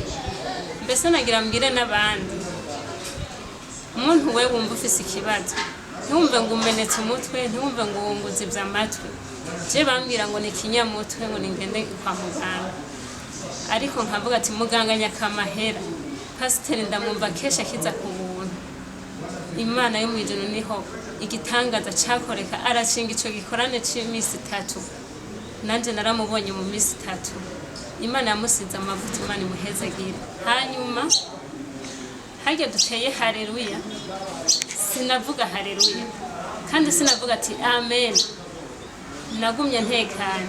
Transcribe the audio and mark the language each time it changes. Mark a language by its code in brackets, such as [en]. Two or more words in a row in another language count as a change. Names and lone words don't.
[rn] Mbese nagira mbwire n'abandi, umuntu we wumva ufise ikibazo, ntiwumve ngo umenetse umutwe, ntiwumve ngo wunguzibye amatwi. Je bambwira ngo ni kinyamutwe, ngo ningende kwa muganga, ariko nkavuga ati muganga nyakamahera Pasiteri ndamwumva kesha kiza ku buntu. Imana yo mu ijuru niho igitangaza cyakoreka, arashinga ico gikorane cy'iminsi 3, nanje naramubonye mu minsi 3. Imana yamusize amavuta, Imana imuhezagire. Hanyuma hage duteye haleluya, sinavuga haleluya kandi sinavuga ati amen, nagumye ntekanye.